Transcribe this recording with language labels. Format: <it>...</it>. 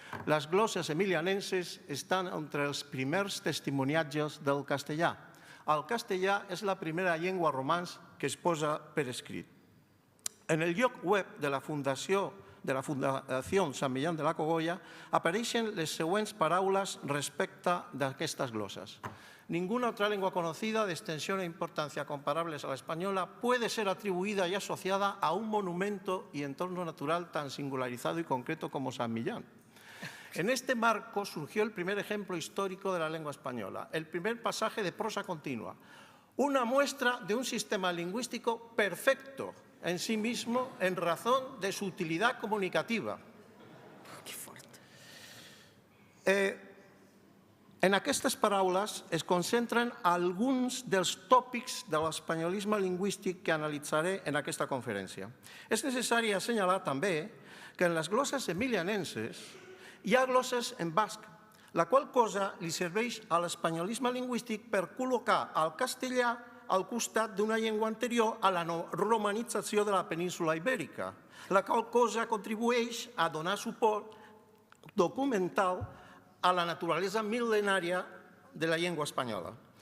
<ca>Les glosses emilianenses estan entre els primers testimoniatges del castellà. El castellà és la primera llengua romans que es posa per escrit. En el lloc web de la Fundació Sant Millán de la Cogolla apareixen les següents paraules respecte d'aquestes glosses.</ca> <es>Ninguna otra lengua conocida de extensión e importancia comparables a la española puede ser atribuida y asociada a un monumento y entorno natural tan singularizado y concreto como San Millán. En este marco surgió el primer ejemplo histórico de la lengua española, el primer pasaje de prosa continua, una muestra de un sistema lingüístico perfecto en sí mismo en razón de su utilidad comunicativa. Que fuerte.</es> <ca>En aquestes paraules es concentren alguns dels tòpics de l'espanyolisme lingüístic que analitzaré en aquesta conferència. És necessari assenyalar també que en les glosses emilianenses hi ha glosses en basc, la qual cosa li serveix a l'espanyolisme lingüístic per col·locar el castellà al costat d'una llengua anterior a la romanització de la península ibèrica, la qual cosa contribueix a donar suport documental a la naturalesa mil·lenària de la llengua espanyola.</ca>